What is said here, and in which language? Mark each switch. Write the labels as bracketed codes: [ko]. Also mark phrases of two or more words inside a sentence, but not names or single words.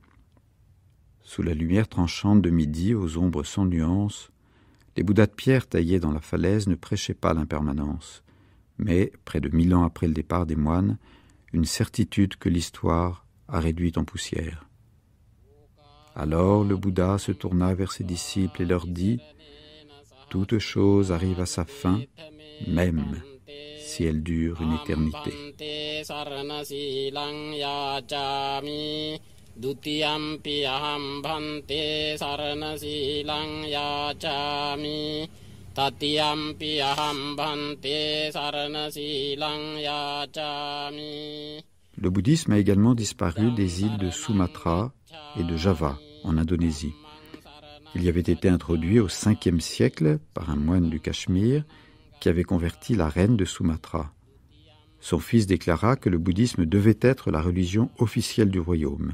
[fr] Sous la lumière tranchante de midi, aux ombres sans nuance, les Bouddhas de pierre taillés dans la falaise ne prêchaient pas l'impermanence, mais, près de 1000 ans après le départ des moines, une certitude que l'histoire a réduite en poussière. Alors le Bouddha se tourna vers ses disciples et leur dit « Toute chose arrive à sa fin, même si elle dure une éternité. » [pi] Dutiyampi aham bhante sarana silang yachami Tatiyampi aham bhante sarana silang yachami. [fr] Le bouddhisme a également disparu des îles de Sumatra et de Java, en Indonésie. Il y avait été introduit au 5e siècle par un moine du Cachemire qui avait converti la reine de Sumatra. Son fils déclara que le bouddhisme devait être la religion officielle du royaume.